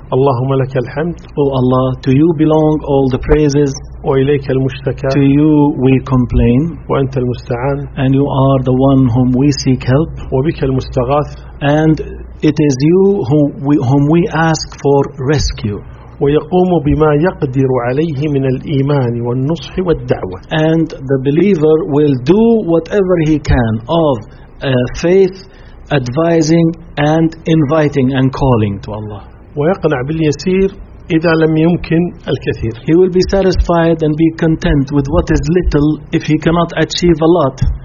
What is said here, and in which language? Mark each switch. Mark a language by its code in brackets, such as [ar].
[ar] اللهم لك الحمد. [en] O Allah, to You belong all the praises. [ar] وإليك المشتكى. [en] To you we complain. [ar] وأنت المستعان. [en] And you are the one whom we seek help. [ar] وبك المستغاث. [en] And it is you whom we ask for rescue. [ar] ويقوم بما يقدر عليه من الإيمان والنصح والدعوة. [en] And the believer will do whatever he can of faith, advising and inviting and calling to Allah. [ar] ويقنع باليسير إذا لم يمكن الكثير. [en] He will be satisfied and be content with what is little if he cannot achieve a lot.